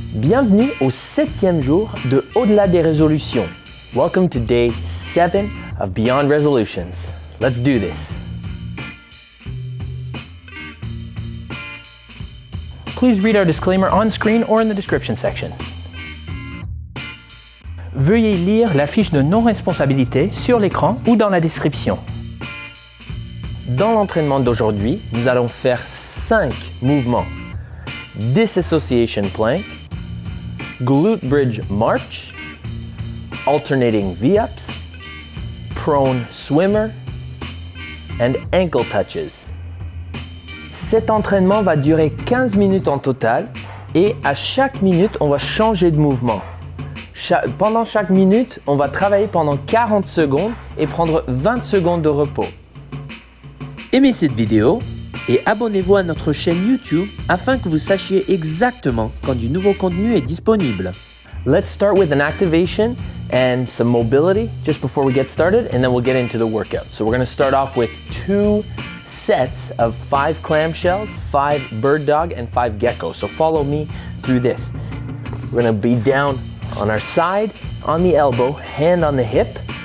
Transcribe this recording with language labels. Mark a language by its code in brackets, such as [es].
[fr] Bienvenue au 7e jour de Au-delà des résolutions. [en] Welcome to day 7 of Beyond Resolutions. Let's do this. Please read our disclaimer on screen or in the description section. [fr] Veuillez lire la fiche de non-responsabilité sur l'écran ou dans la description. Dans l'entraînement d'aujourd'hui, nous allons faire 5 mouvements. [en] Disassociation plank, glute bridge march, alternating V-ups, prone swimmer, and ankle touches. [fr] Cet entraînement va durer 15 minutes en total et à chaque minute, on va changer de mouvement. Pendant chaque minute, on va travailler pendant 40 secondes et prendre 20 secondes de repos. Aimez cette vidéo et abonnez-vous à notre chaîne YouTube afin que vous sachiez exactement quand du nouveau contenu est disponible. [en] Let's start with an activation and some mobility just before we get started, and then we'll get into the workout. So we're going to start off with 2 sets of 5 clamshells, 5 bird dog, and 5 gecko. So follow me through this. We're going to be down on our side, on the elbow, hand on the hip.